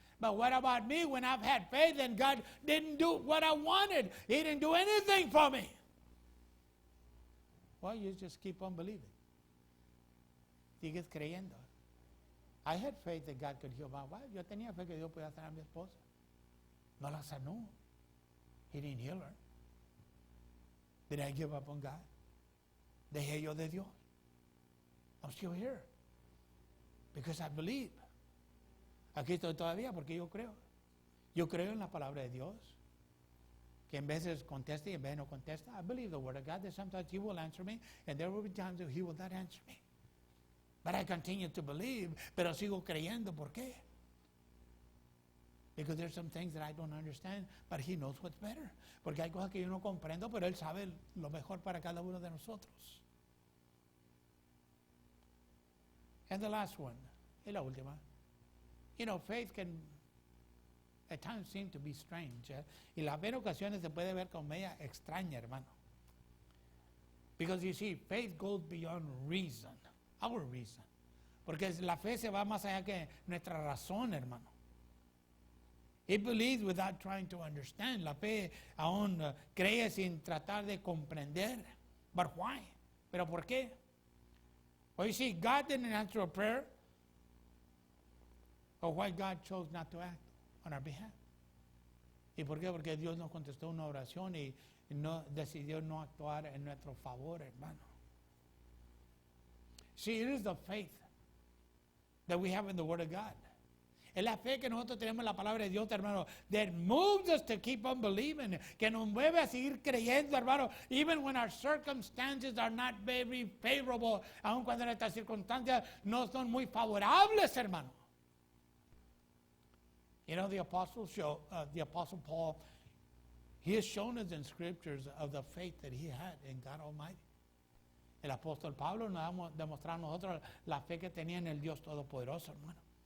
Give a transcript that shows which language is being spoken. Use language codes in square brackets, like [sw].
[en] But what about me when I've had faith and God didn't do what I wanted? He didn't do anything for me. Well, you just keep on believing. [es] Sigues creyendo. [en] I had faith that God could heal my wife. [es] Yo tenía fe que Dios podía sanar a mi esposa. No la sanó. [en] He didn't heal her. Did I give up on God? [es] Dejé yo de Dios. [en] I'm still here. Because I believe. [es] Aquí estoy todavía porque yo creo. Yo creo en la palabra de Dios. Que en veces contesta y en veces no contesta. [en] I believe the word of God that sometimes He will answer me and there will be times that He will not answer me. But I continue to believe. [es] Pero sigo creyendo. ¿Por qué? [en] Because there's some things that I don't understand, but He knows what's better. [es] Porque hay cosas que yo no comprendo, pero Él sabe lo mejor para cada uno de nosotros. [en] And the last one, [es] y la última. [en] You know, faith can at times seem to be strange. [es] Y la ver ocasiones se puede ver como media extraña, hermano. [en] Because you see, faith goes beyond reason, our reason. [es] Porque la fe se va más allá que nuestra razón, hermano. [en] He believes without trying to understand. [es] La fe aún cree sin tratar de comprender. [en] But why? [es] ¿Pero por qué? [en] Well, you see, God didn't answer a prayer. Or why God chose not to act on our behalf. [es] ¿Y por qué? Porque Dios nos contestó una oración y decidió no actuar en nuestro favor, hermano. [en] See, it is the faith that we have in the Word of God. [es] Es la fe que nosotros tenemos en la palabra de Dios, hermano, [en] that moves us to keep on believing, [es] que nos mueve a seguir creyendo, hermano, [en] even when our circumstances are not very favorable, [es] aun cuando nuestras circunstancias no son muy favorables, hermano. [en] You know, the Apostle Paul, he has shown us in Scriptures of the faith that he had in God Almighty. [es] El apóstol Pablo nos ha demostrado a nosotros la fe que tenía en el Dios Todopoderoso, hermano.